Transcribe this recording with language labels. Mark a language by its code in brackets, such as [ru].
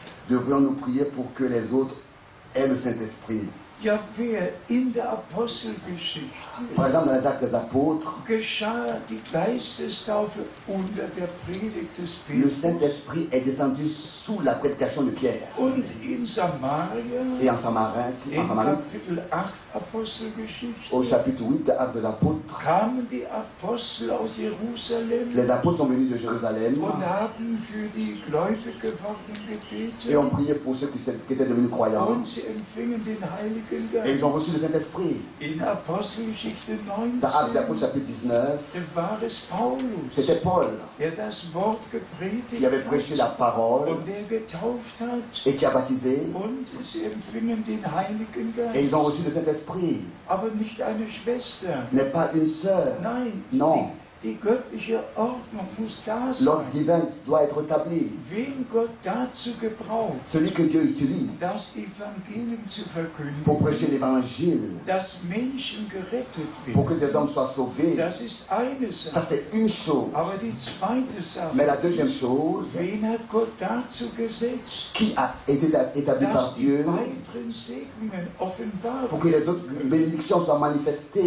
[fr] Devrions-nous prier pour que les autres aient le Saint-Esprit? [de] Ja, wer in der Apostelgeschichte [fr] Par exemple, dans les Actes des Apôtres, [de] geschah die Geistestaufe unter der Predigt des [fr] le [de] Petrus [fr] Saint-Esprit est descendu sous la prédication de Pierre. [de] und in Samaria, [fr] Et en Samarie, [de] in Kapitel 8 Apostelgeschichte, [fr] au chapitre 8 des Actes des Apôtres, [de] kamen die Apostel aus Jerusalem [fr] les apôtres sont venus de Jérusalem [de] und haben für die gläubig gewordenen [fr] et ont [de] gebetet [fr] prié pour ceux qui étaient devenus croyants. [de] und sie empfingen den Heiligen [fr] Et ils ont [de] Geist. [fr] reçu le Saint-Esprit. [de] In Apostelgeschichte [fr] Dans Actes des [de] 19 [fr] Apôtres, chapitre 19, [de] war es Paulus, [fr] c'était Paul [de] der das Wort [fr] qui avait [de] gepredigt [fr] prêché la [de] hat [fr] parole [de] und der getauft hat. [fr] et qui a baptisé. [de] Und sie empfingen den Heiligen [fr] Et ils [de] Geist. [fr] ont reçu le Saint-Esprit. [de] Aber nicht eine Schwester. [fr] N'est pas une sœur. [de] Nein, [fr] Non. [de] die göttliche Ordnung muss da [fr] L'ordre divin doit être établi. [de] Wen Gott dazu gebraucht, [fr] Celui que Dieu utilise [de] das Evangelium zu [fr] pour prêcher l'évangile, [de] dass Menschen gerettet [fr] pour que [de] werden. [fr] des hommes soient sauvés, [de] Das ist eine [fr] ça [de] Sache. [fr] c'est une chose. [de] Aber die zweite [fr] Mais la [de] Sache, [fr] deuxième chose, [de] wen hat Gott dazu gesetzt, [fr] qui a été établi par [de] dass die [fr] Dieu [de] weiteren Segnungen offenbar [fr] pour que les autres bénédictions soient manifestées.